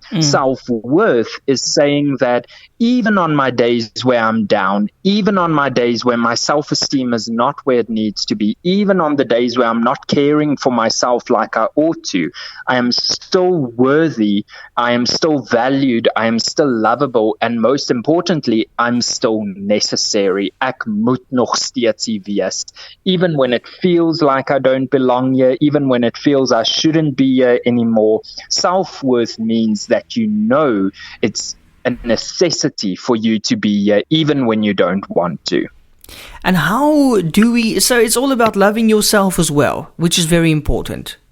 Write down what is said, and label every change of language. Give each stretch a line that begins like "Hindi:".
English: Self-worth is saying that even on my days where I'm down, even on my days where my self-esteem is not where it needs to be, even on the days where I'm not caring for myself like I ought to, I am still worthy, I am still valued, I am still lovable, and most importantly, I'm still necessary.
Afrikaans: Ek moet nog steeds hier wees.
English: Even when it feels like I don't belong here, even when it feels I shouldn't be here anymore, self-worth means that it's a necessity for you to be here, even when you don't want to. And how do we, so it's all about loving yourself as well, which is very important.